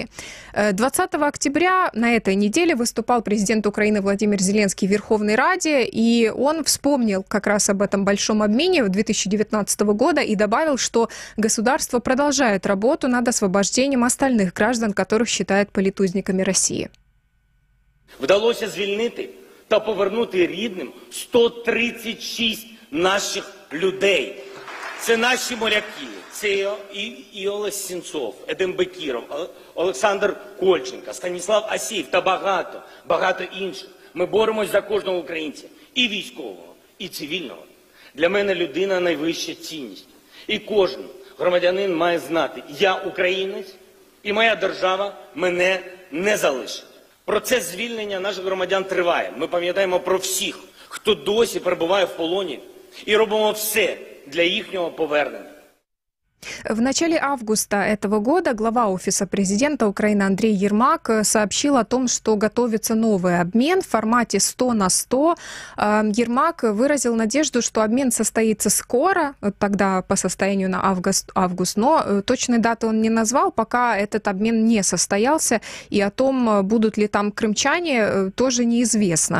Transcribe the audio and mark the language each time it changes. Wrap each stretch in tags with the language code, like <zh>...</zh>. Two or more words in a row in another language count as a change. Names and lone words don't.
<ru>20 октября на этой неделе выступал президент Украины Владимир Зеленский в Верховной Раде, и он вспомнил как раз об этом большом обмене 2019 года и добавил, что государство продолжает работу над освобождением остальных граждан, которых считает политузниками России.</ru> <uk>Вдалося звільнити та повернути рідним 136 наших людей. Це наші моряки, це і Олег Сенцов, Едем Бекіров, Олександр Кольченко, Станіслав Асєєв та багато інших. Ми боремось за кожного українця, і військового, і цивільного. Для мене людина – найвища цінність. І кожен громадянин має знати, я українець, і моя держава мене не залишить. Процес звільнення наших громадян триває. Ми пам'ятаємо про всіх, хто досі перебуває в полоні, і робимо все для їхнього повернення.</uk> <ru>В начале августа этого года глава Офиса президента Украины Андрей Ермак сообщил о том, что готовится новый обмен в формате 100 на 100. Ермак выразил надежду, что обмен состоится скоро, тогда по состоянию на август, но точной даты он не назвал, пока этот обмен не состоялся, и о том, будут ли там крымчане, тоже неизвестно.</ru>